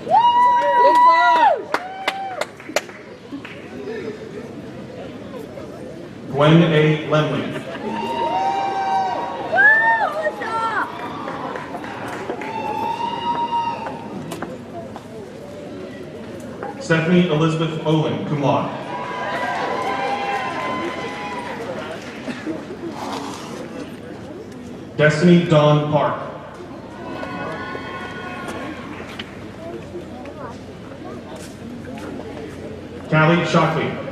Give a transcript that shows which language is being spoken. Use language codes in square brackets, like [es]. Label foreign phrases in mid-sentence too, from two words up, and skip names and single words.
[en] Gwen A. Lemley. Stephanie Elizabeth Owen, [la] cum laude. [en] Destiny Dawn Park. Callie Shockley.